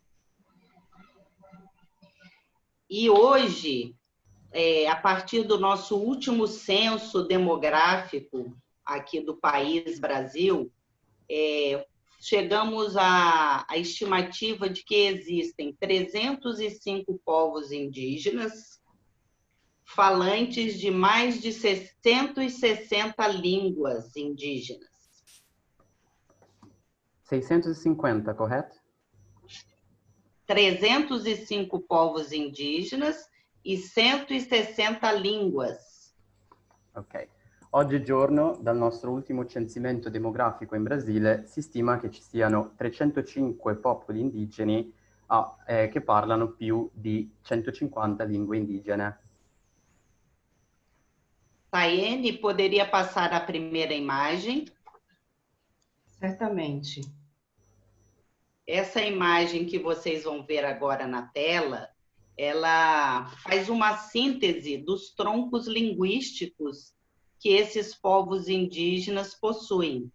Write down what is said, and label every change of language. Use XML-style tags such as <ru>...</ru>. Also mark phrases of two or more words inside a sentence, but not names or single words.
<pt>E hoje, a partir do nosso último censo demográfico aqui do país, Brasil, chegamos à estimativa de que existem 305 povos indígenas, falantes de mais de 160 línguas indígenas. 650, correto? 305 povos indígenas e 160 línguas. Ok.</pt> <it>Oggigiorno, dal nostro ultimo censimento demografico in Brasile, si stima che ci siano 305 popoli indigeni che parlano più di 150 lingue indigene.</it> <pt>Tayene, poderia passar a primeira imagem? Certamente. Essa imagem que vocês vão ver agora na tela, ela faz uma síntese dos troncos linguísticos que esses povos indígenas possuem.</pt>